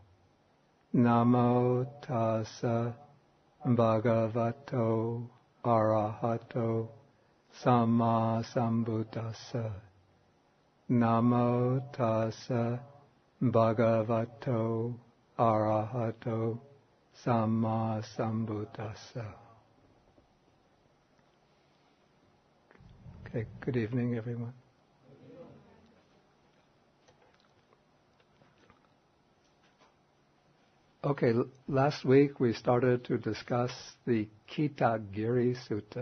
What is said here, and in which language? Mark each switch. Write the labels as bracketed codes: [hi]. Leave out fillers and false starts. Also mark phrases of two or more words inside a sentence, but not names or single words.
[pi] Namo tassa bhagavato arahato samma sambuddhassa. Namo tassa bhagavato arahato samma sambuddhassa. [en] Okay, good evening, everyone. Okay, last week we started to discuss the Kitagiri Sutta.